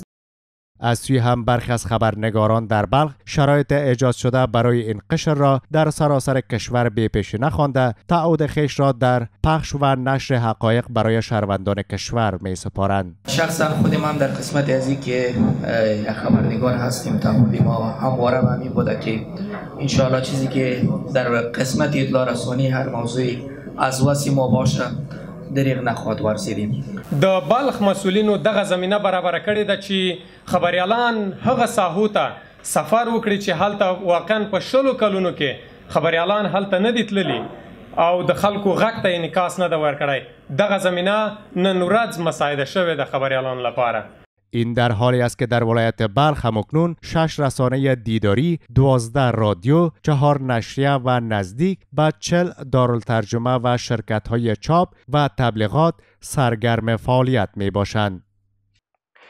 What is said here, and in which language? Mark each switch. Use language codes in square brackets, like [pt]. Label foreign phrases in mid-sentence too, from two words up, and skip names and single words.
[fa] از سوی هم برخی از خبرنگاران در بلخ شرایط ایجاد شده برای این قشر را در سراسر کشور بی پیش نخوانده تعهد خویش را در پخش و نشر حقایق برای شهروندان کشور می سپارند. شخصا خودم هم در قسمت از این که خبرنگار هستیم تعهد ما همواره به همین بوده که انشاءالله چیزی که در قسمت اطلاع رسانی هر موضوعی از وسی ما باشه دریغ نخواد ورزیدیم. [ps] د بلخ مسولینو دغه زمینه برابر کړې ده چې خبريالان هغه ساحو ته سفر وکړي چې هلته واقعا په 20 کلونو کې خبريالان هلته نه دي تللي او د خلکو غږ ته انعکاس نه ده ورکړی. دغه زمینه نن ورځ مساعده شوې ده خبريالان لپاره. [fa] این در حالی است که در ولایت بلخ همکنون 6 رسانه دیداری، 12 رادیو، 4 نشریه و نزدیک به 40 دارالترجمه و شرکت‌های چاپ و تبلیغات سرگرم فعالیت می باشند.